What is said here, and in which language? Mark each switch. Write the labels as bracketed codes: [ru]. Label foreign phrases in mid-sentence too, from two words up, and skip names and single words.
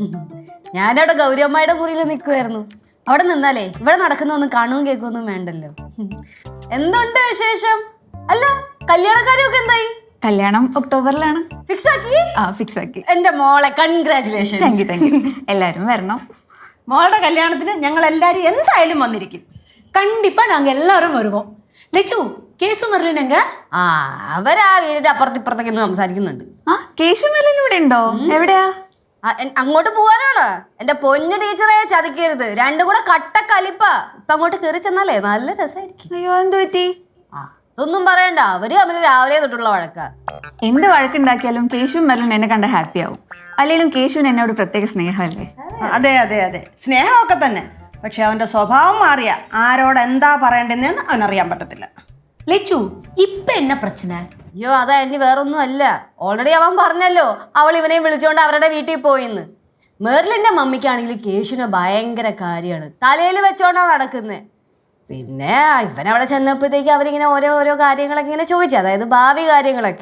[ml] ഞാനവിടെ ഗൗരിയമ്മയുടെ മുറിയിൽ നിൽക്കുമായിരുന്നു. അവിടെ നിന്നാലേ ഇവിടെ നടക്കുന്നൊന്നും കാണുകയും കേൾക്കുകയൊന്നും വേണ്ടല്ലോ. എന്തുണ്ട് വിശേഷം? അല്ല, കല്യാണക്കാരൊക്കെ എന്തായി? കല്യാണം ഒക്ടോബറിലാണ്. ഫിക്സ് ആക്കി? ഫിക്സ് ആക്കി. എന്റെ മോളെ കൺഗ്രാറ്റുലേഷൻ. [en] thank you. [ml] എല്ലാരും വരണം. മോളുടെ കല്യാണത്തിന് ഞങ്ങൾ എല്ലാരും എന്തായാലും വന്നിരിക്കും. [ta] கண்டிப்பா நாங்க எல்லாரும் வருவோம். லெச்சு, கேசு மர்லின் எங்க? [ml] അവരാ വീടിന്റെ അപ്പുറത്തിപ്പുറത്തൊക്കെ സംസാരിക്കുന്നുണ്ട്. കേശു മെല്ലൻ ഇവിടെ ഉണ്ടോ? എവിടെയാ? അങ്ങോട്ട് പോവാനാണ്. എന്റെ പൊന്നു ടീച്ചറെ ചതിക്കരുത്. രണ്ടും കൂടെ കട്ട കലിപ്പ. ഇപ്പൊ അങ്ങോട്ട് കയറി ചെന്നാലേ നല്ല രസമായിരിക്കും. അയ്യോ, എന്ത് പറ്റി? അതൊന്നും പറയണ്ട. അവര് തമ്മിൽ രാവിലെ തൊട്ടുള്ള വഴക്ക. എന്ത് വഴക്കുണ്ടാക്കിയാലും കേശു മെല്ലൻ എന്നെ കണ്ട ഹാപ്പി ആവും. അല്ലെങ്കിലും കേശുവിന് എന്നോട് പ്രത്യേക സ്നേഹമല്ലേ? അതെ അതെ അതെ, സ്നേഹമൊക്കെ തന്നെ. പക്ഷെ അവന്റെ സ്വഭാവം മാറിയ ആരോട് എന്താ പറയണ്ടെന്ന് അവനറിയാൻ പറ്റത്തില്ല. [ta] லெச்சு, இப்ப என்ன பிரச்சனை? [ml] അയ്യോ, അതാ എന്നെ വേറൊന്നും അല്ല. ഓൾറെഡി അവൻ പറഞ്ഞല്ലോ അവൾ ഇവനെ വിളിച്ചോണ്ട് അവരുടെ വീട്ടിൽ പോയിന്ന്. മെർലിന്റെ മമ്മിക്കാണെങ്കിൽ കേശുവിനെ ഭയങ്കര കാര്യമാണ്. തലയിൽ വെച്ചോണ്ടാ നടക്കുന്നത്. പിന്നെ ഇവനവിടെ ചെന്നപ്പോഴത്തേക്ക് അവരിങ്ങനെ ഓരോ കാര്യങ്ങളൊക്കെ ഇങ്ങനെ ചോദിച്ചു. അതായത് ഭാവി കാര്യങ്ങളൊക്കെ.